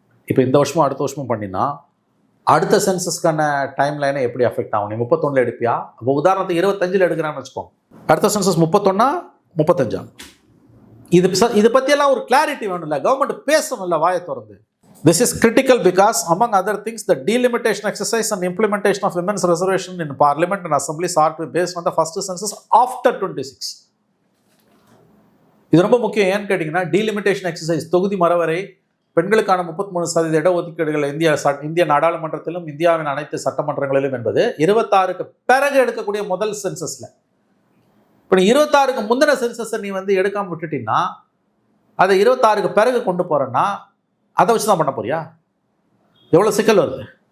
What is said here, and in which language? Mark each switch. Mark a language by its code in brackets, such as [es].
[ta] இப்போ இந்த வருஷமும் அடுத்த வருஷமும் பண்ணினா அடுத்த சென்சஸ்க்கான டைம் லைனை எப்படி அஃபெக்ட் ஆகும்? நீ 31 எடுப்பியா? இப்போ உதாரணத்துக்கு 25 எடுக்கிறான்னு வச்சுக்கோங்க. அடுத்த சென்சஸ் 31 35. இது பற்றியெல்லாம் ஒரு கிளாரிட்டி வேணும்ல, கவர்மெண்ட் பேசணும்ல வாயை திறந்து. [en] This is critical because, among other things, the delimitation exercise and implementation of women's reservation in parliament and assemblies are to be based on the first census after 26. [ta] இது ரொம்ப முக்கியம். ஏன்னு கேட்டிங்கன்னா, டீலிமிட்டேஷன் எக்ஸசைஸ், தொகுதி மறுவரை, பெண்களுக்கான 33% இடஒதுக்கீடுகள் இந்திய நாடாளுமன்றத்திலும் இந்தியாவின் அனைத்து சட்டமன்றங்களிலும் என்பது 26க்கு பிறகு எடுக்கக்கூடிய முதல் சென்சஸில். இப்போ நீ 26க்கு முந்தின சென்சஸை நீ வந்து எடுக்காமல் விட்டுட்டீங்கன்னா, அதை 26க்கு பிறகு கொண்டு போகிறேன்னா அதை வச்சு தான் பண்ண போறியா? எவ்வளோ சிக்கல் வருது.